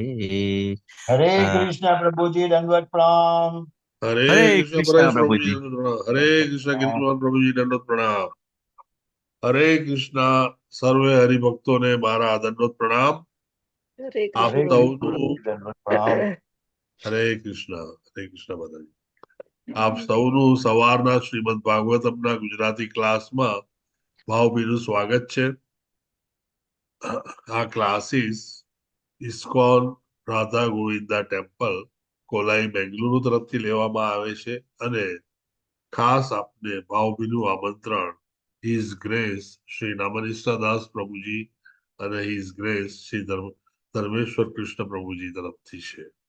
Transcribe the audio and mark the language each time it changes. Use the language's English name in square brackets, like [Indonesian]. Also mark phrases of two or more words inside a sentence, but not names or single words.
[Hindi] हरे अ, कृष्ण प्रभु जी दंडवत प्रणाम। हरे हरे कृष्ण कृष्णा परेश प्रभु प्रभु जी जी। दंडोत प्रणाम। हरे कृष्ण प्रणाम। गिरीश प्रभु जी दंडोत प्रणाम। हरे कृष्णा [Gujarati] સર્વે હરિ ભક્તો ને મારા [Hindi] दंडोत प्रणाम। हरे आप हरे कृष्णा। कृष्ण [Gujarati] સૌનું [Hindi] प्रभु जी दंडवत प्रणाम। [Gujarati] હરે કૃષ્ણ માતાજી. આપ સૌનું સવારના શ્રીમદ ભાગવતમના ગુજરાતી ક્લાસમાં ભાવભીનું સ્વાગત છે. આ ક્લાસીસ ઇસ્કોન રાધા ગોવિંદા ટેમ્પલ કોલાઈ બેંગલુરુ તરફથી લેવામાં આવે છે અને ખાસ આપને ભાવભીનું આમંત્રણ હિઝ ગ્રેસ શ્રી નામનિષ્ઠાદાસ પ્રભુજી અને હિઝ ગ્રેસ શ્રી ધર્મેશ્વર કૃષ્ણ પ્રભુજી તરફથી છે.